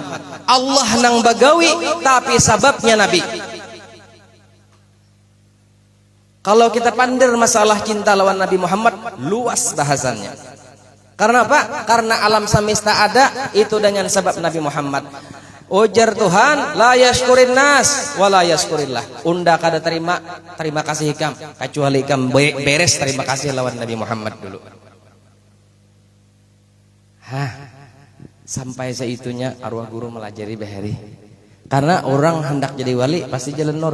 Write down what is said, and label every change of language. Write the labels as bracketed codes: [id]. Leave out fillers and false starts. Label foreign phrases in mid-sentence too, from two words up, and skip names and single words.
[bjn] Allah nang bagawi tapi sababnya Nabi. Kalau kita pandir masalah cinta lawan Nabi Muhammad, luas bahasannya. Karena apa? Karena alam semesta ada itu dengan sebab Nabi Muhammad. Ujar Tuhan, [ar] لا يشكر الناس ولا يشكر الله. [bjn] Unda kada terima kasih ikam kecuali ikam beres terima kasih lawan Nabi Muhammad dulu. Sampai seitunya arwah guru melajari Bahari. Karena orang hendak jadi wali pasti jalan nur.